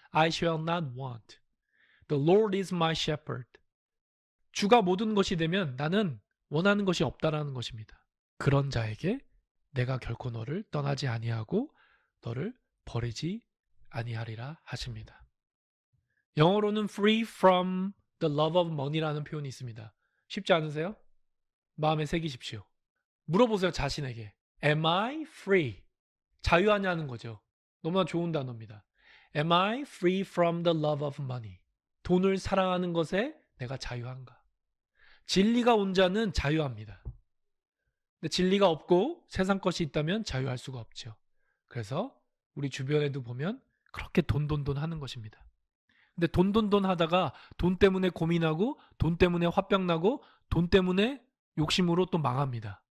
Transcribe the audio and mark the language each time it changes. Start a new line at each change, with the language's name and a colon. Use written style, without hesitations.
English: I shall not want. The Lord is my shepherd.
Korean: 주가 모든 것이 되면 나는 원하는 것이 없다라는 것입니다. 그런 자에게 내가 결코 너를 떠나지 아니하고 너를 버리지 아니하리라 하십니다. 영어로는
English: free from the love of money
Korean: 라는 표현이 있습니다. 쉽지 않으세요? 마음에 새기십시오. 물어보세요, 자신에게.
English: Am I free?
Korean: 자유하냐는 거죠. 너무나 좋은 단어입니다.
English: Am I free from the love of money?
Korean: 돈을 사랑하는 것에 내가 자유한가? 진리가 온 자는 자유합니다. 근데 진리가 없고 세상 것이 있다면 자유할 수가 없죠. 그래서 우리 주변에도 보면 그렇게 돈 하는 것입니다. 근데 돈 하다가 돈 때문에 고민하고 돈 때문에 화병 나고 돈 때문에 욕심으로 또 망합니다.